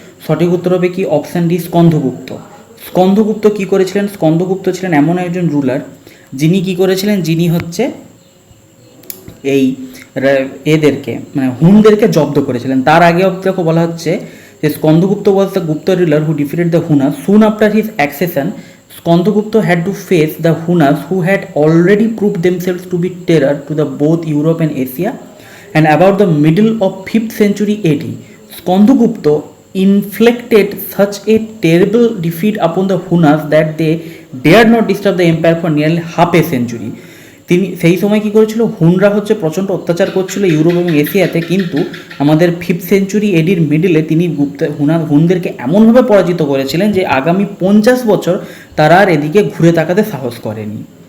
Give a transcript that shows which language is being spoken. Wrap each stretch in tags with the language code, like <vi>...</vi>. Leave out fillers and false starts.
<bn>সঠিক উত্তর হবে কি অপশান ডি, স্কন্দগুপ্ত কি করেছিলেন? স্কন্দগুপ্ত ছিলেন এমন একজন রুলার যিনি কি করেছিলেন, যিনি হচ্ছে এই এদেরকে মানে হুনদেরকে জব্দ করেছিলেন। তার আগে দেখো বলা হচ্ছে যে</bn> <en>Skandagupta was the Gupta ruler who defeated the Hunas. Soon after his accession Skandagupta had to face the Hunas, who had already proved themselves to be terror to the both Europe and Asia, and about the middle of 5th century AD, Skandagupta inflicted such a terrible defeat upon the Hunas that they dared not disturb the empire for nearly half a century.</en> <bn>তিনি সেই সময় কী করেছিল, হুনরা হচ্ছে প্রচণ্ড অত্যাচার করছিল Europe এবং এশিয়াতে, কিন্তু আমাদের 5th সেঞ্চুরি এডির মিডিলে তিনি হুনদেরকে এমনভাবে পরাজিত করেছিলেন যে আগামী 50 বছর তারা আর এদিকে ঘুরে তাকাতে সাহস করেনি।</bn>